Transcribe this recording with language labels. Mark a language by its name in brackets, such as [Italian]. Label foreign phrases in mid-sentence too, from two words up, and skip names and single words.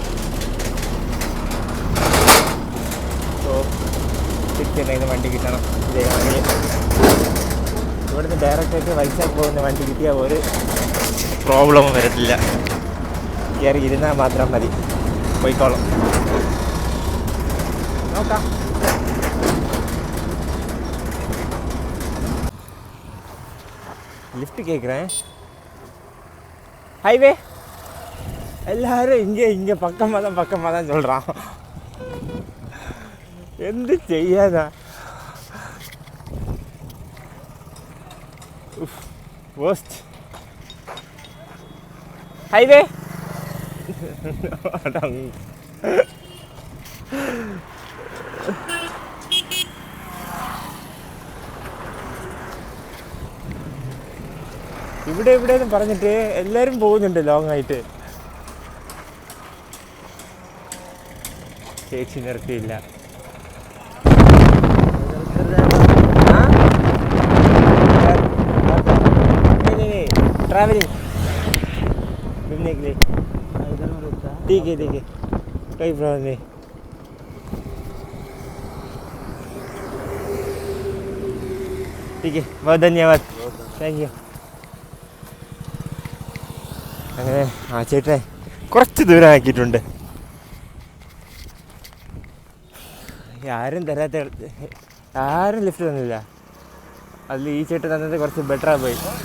[Malayalam] സോ തിരിച്ചെന്തെങ്കിലും വണ്ടി കിട്ടണം. ഇതേയാണെങ്കിൽ ഇവിടുന്ന് ഡയറക്റ്റായിട്ട് വൈസാഖ് പോകുന്ന വണ്ടി കിട്ടിയാൽ ഒരു പ്രോബ്ലമും വരത്തില്ല. കയറി ഇരുന്നാൽ മാത്രം മതി, പോയിക്കോളും. നോക്കാം. [Tamil] லிஃப்ட் கேட்குறேன். ஹைவே எல்லாரும் இங்கே பக்கமாக தான் சொல்கிறான். [Malayalam] എന്ത് ചെയ്യാതാ. [English] waste highway. [Malayalam] ഇവിടെ എന്ന് പറഞ്ഞിട്ട് എല്ലാവരും പോകുന്നുണ്ട് ലോങ് ആയിട്ട്. ചേച്ചി നിർത്തിയില്ല. [Hindi] ट्रैवलिंग घूमने के लिए ठीक है कोई प्रॉब्लम नहीं. ठीक है, बहुत धन्यवाद, [English] thank you. [Malayalam] അങ്ങനെ ആ ചേട്ടനെ കുറച്ച് ദൂരം ആക്കിയിട്ടുണ്ട്. ആരും ലിഫ്റ്റ് തന്നില്ല. അതിൽ ഈ ചേട്ടൻ തന്നത് കുറച്ച് ബെറ്ററായി പോയി.